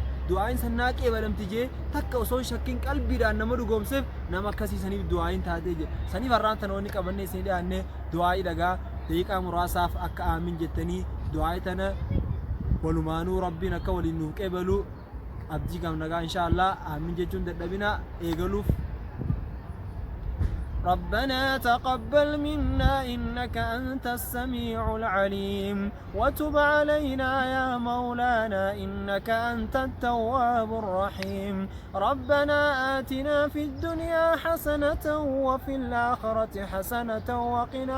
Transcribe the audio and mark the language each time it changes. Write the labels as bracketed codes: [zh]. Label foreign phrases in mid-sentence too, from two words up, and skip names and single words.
[om] Du'aa'iin sannaa qeebalamti jee takka osoo shakkiin qalbiidhaan nama dhugoomseef nama akkasii saniif du'aa'iin taatee jee. Saniif arraantana onni qabannee isin dhiyaannee du'aa'ii dhagaa daqiiqaa muraasaaf akka aamin jettanii du'aa'ii tana walumaanuu rabbiin akka waliin nuuf qeebalu abdii gamnagaa [ar] إن شاء الله آمين [om] jechuun dadhabina eegaluuf. [ar] ربنا تقبل منا إنك أنت السميع العليم وتب علينا يا مولانا إنك أنت التواب الرحيم ربنا آتنا في الدنيا حسنة وفي الآخرة حسنة وقنا